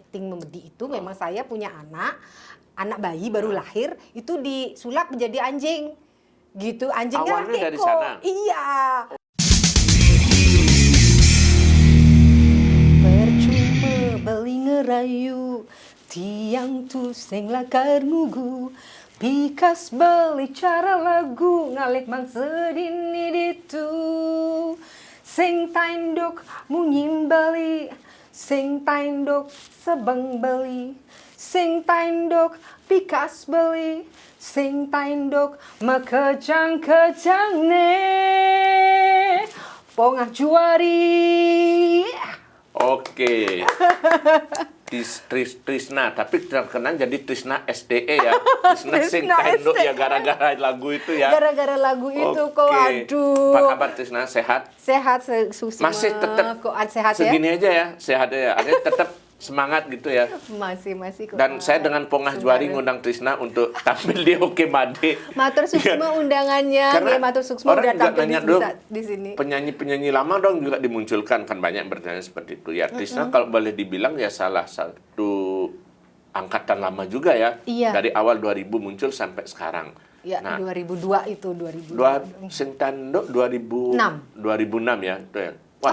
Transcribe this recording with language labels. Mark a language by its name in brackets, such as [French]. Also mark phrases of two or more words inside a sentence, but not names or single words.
[Indonesian] acting memedi itu memang saya punya anak bayi baru lahir itu disulap menjadi anjing. Gitu, anjingnya Awalnya dari Keko. sana? Iya. [Balinese] Percuma beli ngerayu, tiang tu sing lakar ngugu, pikas beli cara lagu, ngalih mang sedini ditu. Sing tainduk munyim beli, sing tainduk sebeng beli, sing tainduk pikas beli, sing tainduk makejang-kejang ne pongah juari. [Indonesian] Oke. Trisna, tapi terkenal jadi Trisna SDE ya. Trisna Sing Trisna Tainduk SDE. ya gara-gara lagu itu ya. Gara-gara lagu itu kok, Oke. aduh. Apa kabar Trisna? Sehat? Sehat semua. Masih tetap kok sehat ya? segini aja ya, sehat ya. Artinya tetap semangat gitu ya. Masih kok. Dan saya dengan Pongah Juari ngundang Trisna untuk tampil di Oke Made. [Balinese] Matur suksma [Indonesian] undangannya, Karena [Balinese] nggih matur suksma [Indonesian] orang udah juga tampil nanya dulu, di sini. penyanyi-penyanyi lama dong juga dimunculkan, kan banyak yang bertanya seperti itu. Ya Trisna kalau boleh dibilang ya salah satu angkatan lama juga ya. Iya. Dari awal 2000 muncul sampai sekarang. Ya, Nah, 2002 itu 2002. Sing Tainduk 2006 ya. Itu ya. Wah,